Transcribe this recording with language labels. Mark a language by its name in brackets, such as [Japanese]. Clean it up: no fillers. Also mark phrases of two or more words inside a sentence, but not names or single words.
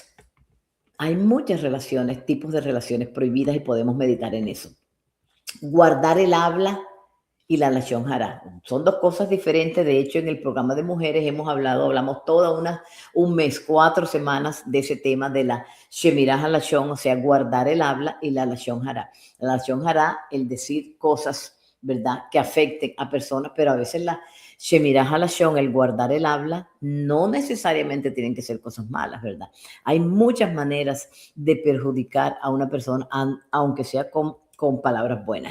[Spanish] Hay muchas relaciones, tipos de relaciones prohibidas y podemos meditar en eso. Guardar el habla y la [Hebrew] לשון הרע. [Spanish] Son dos cosas diferentes. De hecho, en el programa de mujeres hablamos un mes, 4 semanas de ese tema de la [Hebrew] שמירת הלשון, [Spanish] o sea, guardar el habla y la [Hebrew] לשון הרע. [Spanish] La [Hebrew] לשון הרע, [Spanish] el decir cosas, ¿verdad?, que afecten a personas, pero a veces la [Hebrew] שמירת הלשון, [Spanish] el guardar el habla, no necesariamente tienen que ser cosas malas, ¿verdad? Hay muchas maneras de perjudicar a una persona, aunque sea con palabras buenas.